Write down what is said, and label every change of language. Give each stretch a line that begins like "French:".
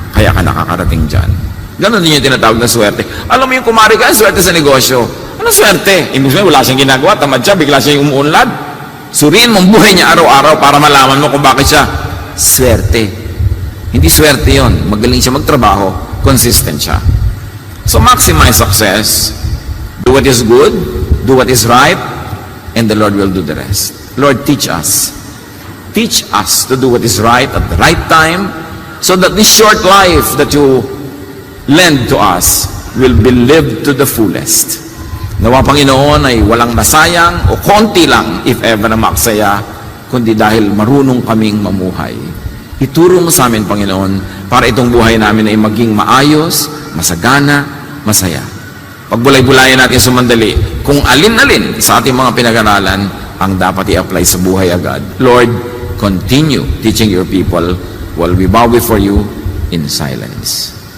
Filipino: Kaya ka nakakarating dyan. Ganon din yung tinatawag na swerte. Alam mo yung kumari ka, swerte sa negosyo. Ano swerte? Ibig sabihin, wala siyang ginagawa. Tamad siya, bigla siya yung umuunlad. Suriin mong buhay niya araw-araw para malaman mo kung bakit siya swerte. Hindi swerte yon. Magaling siya magtrabaho, consistent siya.
English: So maximize success. Do what is good, do what is right, and the Lord will do the rest. Lord, teach us. Teach us to do what is right at the right time, so that this short life that you lend to us will be lived to the fullest.
Filipino: Nawa Panginoon ay walang nasayang o konti lang,
English: if ever
Filipino: na maksaya, kundi dahil marunong kaming mamuhay. Ituro mo sa amin, Panginoon, para itong buhay namin ay maging maayos, masagana, masaya. Pagbulay-bulayan natin sumandali kung alin-alin sa ating mga pinag-aralan ang dapat i-apply sa buhay agad.
English: Lord, continue teaching your people while we bow before you in silence.